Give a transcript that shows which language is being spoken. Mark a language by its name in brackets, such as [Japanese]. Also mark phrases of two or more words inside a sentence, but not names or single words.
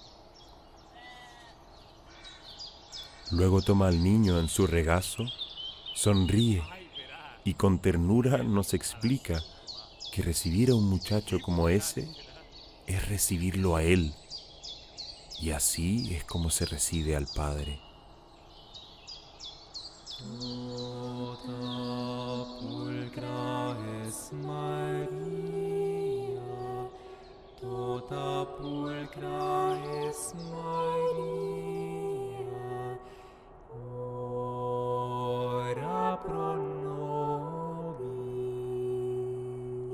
[Spanish] Luego toma al niño en su regazo, sonríe y con ternura nos explica que recibir a un muchacho como ese es recibirlo a él. y así es como se recibe al Padre. [Latin] Tota pulcra es Maria, tota pulcra es Maria, ora pro nobis.